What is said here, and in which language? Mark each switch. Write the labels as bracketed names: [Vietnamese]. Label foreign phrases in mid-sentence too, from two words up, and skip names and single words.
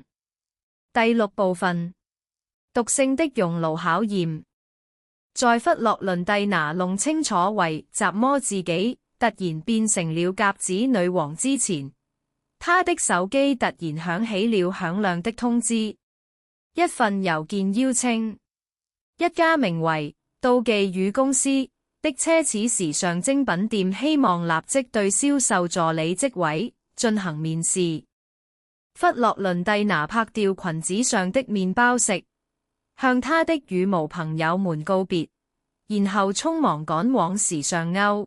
[Chinese] 第6部分，毒性的熔爐考驗。在弗洛倫蒂娜弄清楚為怎麼自己突然變成了鴿子女王之前，她的手機突然響起了響亮的通知，一份郵件邀請，一家名為妒忌與公司的奢侈時尚精品店希望立即對銷售助理職位進行面試。弗洛倫蒂娜拍掉裙子上的麵包食，向她的羽毛朋友們告別，然後匆忙趕往時尚歐。